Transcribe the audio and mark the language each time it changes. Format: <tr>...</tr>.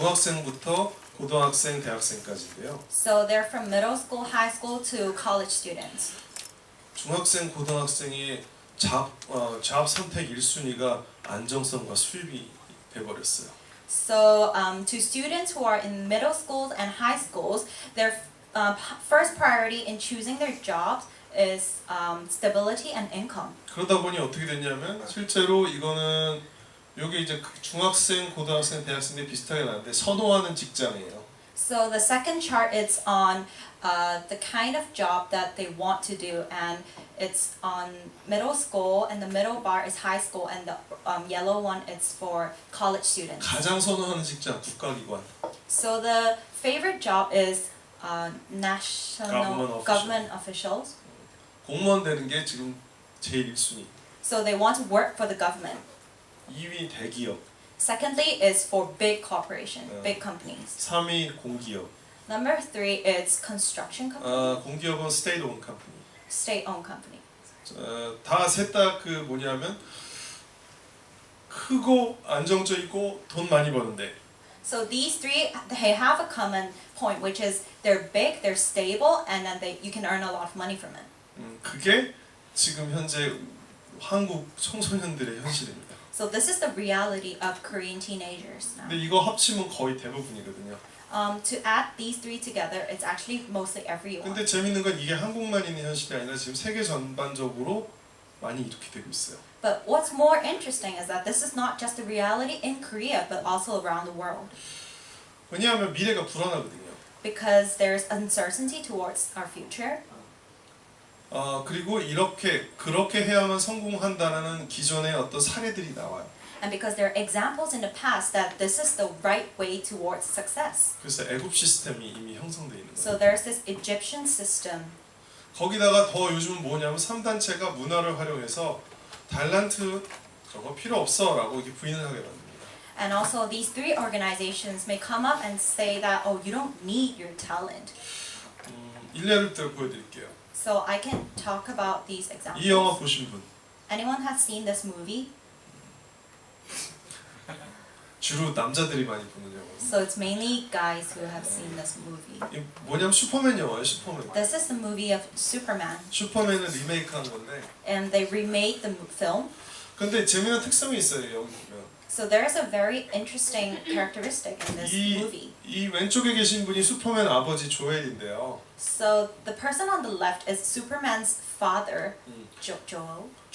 <ko>중학생부터 고등학생, 대학생까지인데요.</ko> <en>So they're from middle school, high school to college students.</en> <ko>중학생, 고등학생의 잡 선택 1순위가 안정성과 수입이 돼버렸어요.</ko> <en>So to students who are in middle schools and high schools, their first priority in choosing their jobs is stability and income.</en> <ko>그러다 보니 어떻게 됐냐면 실제로 이거는 여기 이제 중학생, 고등학생, 대학생들이 비슷하게 나는데 선호하는 직장이에요.</ko> <en>So the second chart is on the kind of job that they want to do, and it's on middle school, and the middle bar is high school, and the yellow one is for college students.</en> <ko>가장 선호하는 직장 국가기관.</ko> <en>So the favorite job is national Government official. government officials.</en> <ko>공무원 되는 게 지금 제일 1순위.</ko> <en>So they want to work for the government.</en> <ko>2위 대기업,</ko> <en>Secondly is for big corporation, Yeah. big companies.</en> <ko>3위 공기업.</ko> <en>Number 3 is construction company,</en> <ko>공기업은</ko> <en>state-owned company. state-owned company.</en> <ko>다 셋 다 그 뭐냐면 크고 안정적이고 돈 많이 버는데</ko> <en>So these three, they have a common point, which is they're big, they're stable, and then you can earn a lot of money from it.</en> <ko>그게 지금 현재 한국 청소년들의 현실입니다.</ko> <en>So this is the reality of Korean teenagers now.</en> <ko>근데 이거 합치면 거의 대부분이거든요.</ko> <en>To add these three together, it's actually mostly everyone.</en> <ko>근데 재밌는 건 이게 한국만 있는 현실이 아니라 지금 세계 전반적으로 많이 이렇게 되고 있어요.</ko> <en>But what's more interesting is that this is not just the reality in Korea, but also around the world.</en> <ko>왜냐하면 미래가 불안하거든요.</ko> <en>Because there's uncertainty towards our future.</en> <ko>그리고 그렇게 해야만 성공한다는 기존의 어떤 사례들이 나와요.</ko> <en>And because there are examples in the past that this is the right way towards success.</en> <ko>그래서 애굽 시스템이 이미 형성되어 있는</ko> <en>So</en> <ko>거예요.</ko> <en>there's this Egyptian system.</en> <ko>거기다가 더 요즘은 뭐냐면 3단체가 문화를 활용해서 달란트 그런 거 필요 없어 라고 이렇게 부인을 하게 만듭니다.</ko> <en>And also these three organizations may come up and say that, oh, you don't need your talent.</en> <ko>일례를 보여드릴게요.</ko> <en>So I can talk about these</en> <ko>이 영화</ko> <en>examples.</en> <ko>보신 분</ko> <en>Anyone has seen this movie?</en> <ko>주로 남자들이 많이 보는 영화.</ko> <en>So it's mainly guys who have seen this movie.</en> <ko>이 뭐냐면 슈퍼맨 영화예요. 슈퍼맨.</ko> <en>This is the movie of Superman,</en> <ko>슈퍼맨을 리메이크한 건데</ko> <en>and they remade the film.</en> <ko>근데 재미난 특성이 있어요. 여기 보면</ko> <en>So there is a very interesting characteristic in this movie.</en> <ko>이 왼쪽에 계신 분이 슈퍼맨 아버지 조엘인데요.</ko> <en>So the person on the left is Superman's father, Joel.</en>